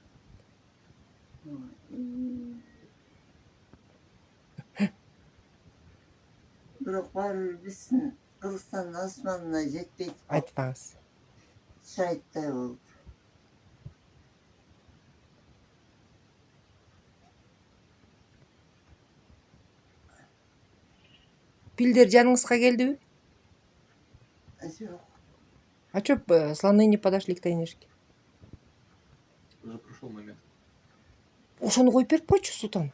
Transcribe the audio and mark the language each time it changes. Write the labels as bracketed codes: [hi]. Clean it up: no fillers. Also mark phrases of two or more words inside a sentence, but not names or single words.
[ky] Бирок баары биздин Кыргызстандын асманына жетпейт. Айтпаңыз. Шайттай болуп. Пилдер жаныңызга келдиби? Жок. [ru] А чё слоны не подошли к тайнышке? Уже прошел момент. [ky] Ошону коюп берип койчу, Султан.